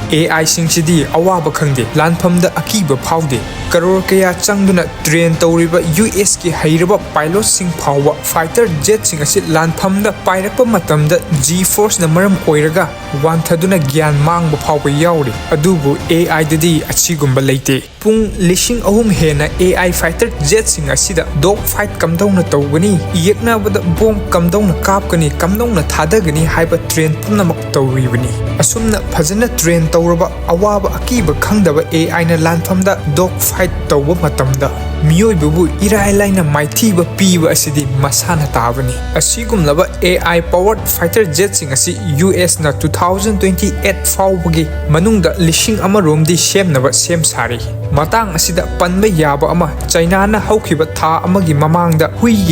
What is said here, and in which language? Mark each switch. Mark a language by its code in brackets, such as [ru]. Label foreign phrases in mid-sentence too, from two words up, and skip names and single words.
[mni] AI singchidi awaba khangde lanphamda akiba phaude karor kaya changduna train tawriba US ki hairaba pilot sing phawwa [en] fighter jet [mni] sing asi lanphamda pairakpa matamda [en] G force [mni] na maram oiraga wanthaduna gyan mangba phawba yauri adubu AI dadi achigumba leite pung lishing ahum hena AI [en] fighter jet [mni] sing asida [en] dog fight [mni] kamdawna tawgani yeknabada bomb kamdawna kapkani kamdawna thadagani haiba train punamak tawribani asumna phajana train tawraba awaba akiba khangdaba AI na lanphamda [en] dog fight [mni] tawba matamda miyoibabu irai laina maithiba piba asidi masana tabani asigumlaba [en] AI powered fighter jet [mni] sing asi US na 2028 fawbagi manungda lishing amaromdi semnaba sem sari matang asida panba yaba ama China na haukiba tha amagi mamangda huigi